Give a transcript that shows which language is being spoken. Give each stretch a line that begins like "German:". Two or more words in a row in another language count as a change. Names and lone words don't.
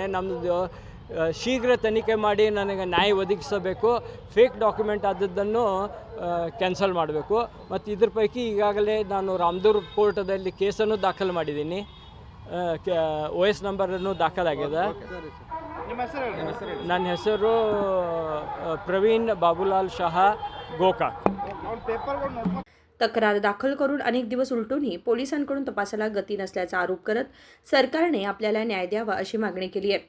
Kannada: ನಮ್ಮದು ಶೀಘ್ರ ತನಿಖೆ ಮಾಡಿ ನನಗೆ ನ್ಯಾಯ ಒದಗಿಸಬೇಕು.
English: fake document
Kannada: ಆದದ್ದನ್ನು ಕ್ಯಾನ್ಸಲ್ ಮಾಡಬೇಕು. ಮತ್ತು ಇದ್ರ ಪೈಕಿ ಈಗಾಗಲೇ ನಾನು ರಾಮದುರ್ಗ ಕೋರ್ಟದಲ್ಲಿ ಕೇಸನ್ನು ದಾಖಲು ಮಾಡಿದ್ದೀನಿ. OS ನಂಬರನ್ನು ದಾಖಲಾಗಿದೆ. ನಿಮ್ಮ ಹೆಸರು ಹೇಳಿ. ನನ್ನ ಹೆಸರು प्रवीण बाबूलाल शाह गोकाक. ಅವ್ನ ಪೇಪರ್ಗಳು ನೋಡ್ಕೊಂಡು
Marathi: तक्रार दाखल करून अनेक दिवस उलटूनही पोलिसांकडून तपासाला गती नसल्याचा आरोप करत सरकारने आपल्याला न्याय द्यावा अशी मागणी केली आहे.